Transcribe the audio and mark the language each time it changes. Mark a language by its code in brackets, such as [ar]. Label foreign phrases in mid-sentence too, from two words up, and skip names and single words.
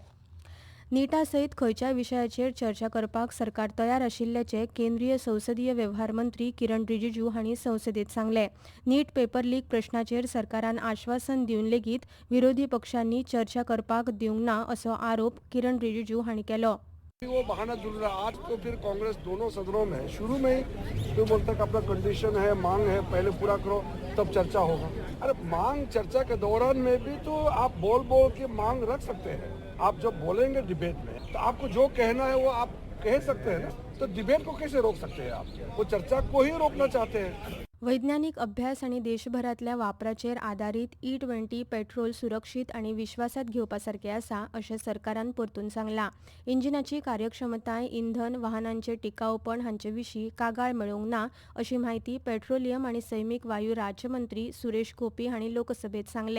[kok] नीटा सयत खंयच्याय विशयाचेर चर्चा करपाक सरकार तयार आशिल्ल्याचे केंद्रीय संसदीय वेव्हार मंत्री किरण रिजिजू हांणी संसदेत सांगले. नीट [en] paper leak [kok] प्रश्नाचेर सरकारान आश्वासन दिवन लेगीत विरोधी पक्षांनी चर्चा करपाक दिवंक ना असो आरोप किरण रिजिजू हांणी केलो. [hi] वो बहाना जुड़ रहा है आज तो फिर कांग्रेस दोनों सदनों में शुरू में ही तो बोलता कि अपना कंडीशन है, मांग है, पहले पूरा करो तब चर्चा होगा. अरे मांग चर्चा के दौरान में भी तो आप बोल के मांग रख सकते हैं. आप जब बोलेंगे डिबेट में तो आपको जो कहना है वो आप कह सकते हैं ना. तो डिबेट को कैसे रोक सकते हैं आप? वो चर्चा को ही रोकना चाहते हैं. [kok] वैज्ञानिक अभ्यास आणि देशभरातल्या वापराचेर आदारीत E20 पेट्रोल सुरक्षीत आणि विश्वासात घेवपासारखे आसा अशें सरकारान परतून सांगलां. इंजिनाची कार्यक्षमताय, इंधन, वाहनांचे टिकाऊपण हांचे विशीं कागाळ मेळोवंक ना अशी माहिती पेट्रोलियम आणि सैमीक वायू राज्यमंत्री सुरेश गोपी हांणी लोकसभेत सांगले.